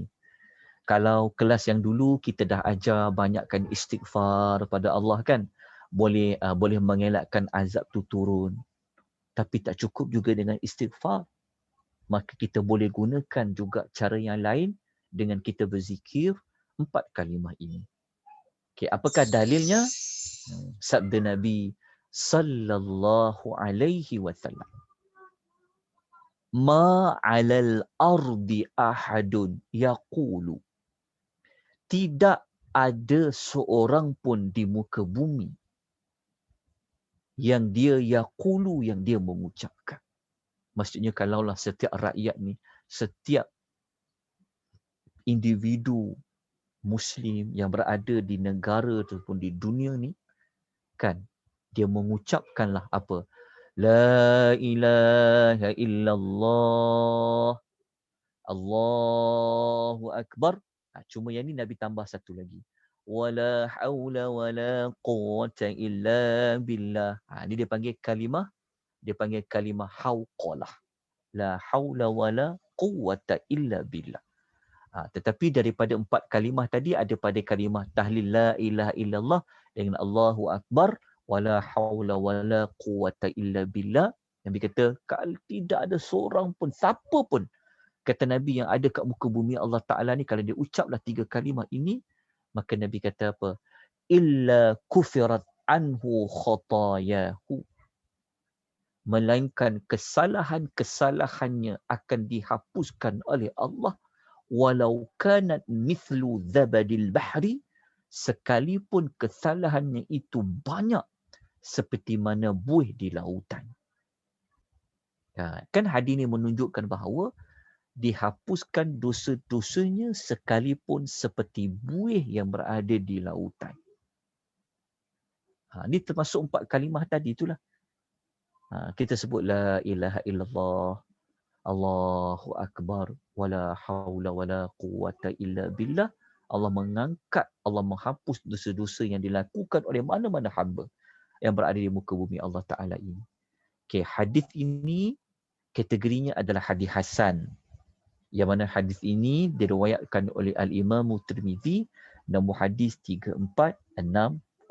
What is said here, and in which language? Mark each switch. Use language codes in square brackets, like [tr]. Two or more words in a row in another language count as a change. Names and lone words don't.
[ms] Kalau kelas yang dulu kita dah ajar banyakkan istighfar pada Allah kan, boleh mengelakkan azab tu turun. Tapi tak cukup juga dengan istighfar. Maka kita boleh gunakan juga cara yang lain dengan kita berzikir 4 kalimah ini. Okay, apakah dalilnya? Sabda Nabi [ar] صلى الله عليه وسلم. ما على الأرض أحد يقول. [ms] Tidak ada seorang pun di muka bumi yang dia yaqulu, yang dia mengucapkan. Maksudnya kalaulah setiap rakyat ni, setiap individu Muslim yang berada di negara ataupun di dunia ni, kan, dia mengucapkanlah apa? [ar] لا إله إلا الله، الله أكبر. [ms] Cuma yang ni Nabi tambah satu lagi. [ar] ولا حول ولا قوة إلا بالله. [ms] Ni dia panggil kalimah hauqalah. [ar] لا حول ولا قوة إلا بالله. [ms] Tetapi daripada 4 kalimah tadi, ada pada kalimah tahlil [ar] لا إله إلا الله [ms] dengan [ar] الله أكبر, ولا حول ولا قوة إلا بالله. [ms] Nabi kata, kalau tidak ada seorang pun, siapa pun, kata Nabi, yang ada kat muka bumi Allah Ta'ala ni, kalau dia ucaplah 3 kalimah ini, maka Nabi kata apa? [ar] إلا كفرت عنه خطاياه. [ms] Melainkan kesalahan-kesalahannya akan dihapuskan oleh Allah. [ar] ولو كانت مثل زبد البحر, [ms] sekalipun kesalahannya itu banyak seperti mana buih di lautan. Kan hadis ni menunjukkan bahawa dihapuskan dosa-dosanya sekalipun seperti buih yang berada di lautan. Ini termasuk 4 kalimah tadi itulah. Kita sebut [ar] لا إله إلا الله, الله أكبر, ولا حول ولا قوة إلا بالله. [ms] Allah mengangkat, Allah menghapus dosa-dosa yang dilakukan oleh mana-mana hamba yang berada di muka bumi Allah Ta'ala ini. Okay, hadis ini kategorinya adalah hadis hasan. Yang mana hadis ini diriwayatkan oleh Al-Imam Tirmizi, nombor hadis 3460.